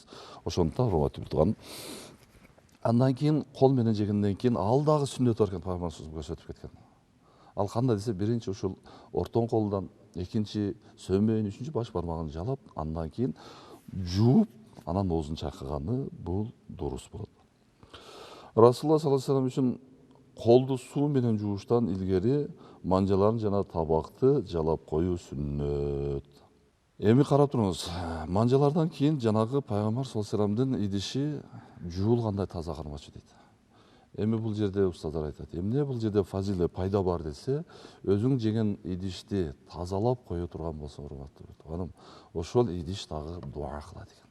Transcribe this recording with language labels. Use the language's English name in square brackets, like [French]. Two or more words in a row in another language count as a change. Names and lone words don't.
[Kyrgyz] Ошондуктан урматтуу турган. Андан кийин кол менен жегенден кийин ал дагы сүннөт бар экен, пайгамбар көрсөтүп кеткен. Ал кандай десе, биринчи ушул ортон колдон, экинчи сөмөйүн, үчүнчү баш бармагын жалап, андан кийин жууп, анан оозун чайкаганы бул дурус болот. Расулуллах [Arabic] صلى الله عليه وسلم [Kyrgyz] үчүн колду суу менен жууштан илгери манжаларын жана табакты жалап коюу сүннөт. Эми карап туруңуз, манжалардан кийин жанагы пайгамбар [Arabic] صلى الله عليه وسلم [Kyrgyz] идиши жуулгандай таза кармачу дейт. Эми бул жерде устаздар айтат, эмне бул жерде фазилет пайда бар десе, өзүң жеген идишти тазалап кое турган болсо, урматтуу тууганым, ошол идиш дагы дуа кылат экен.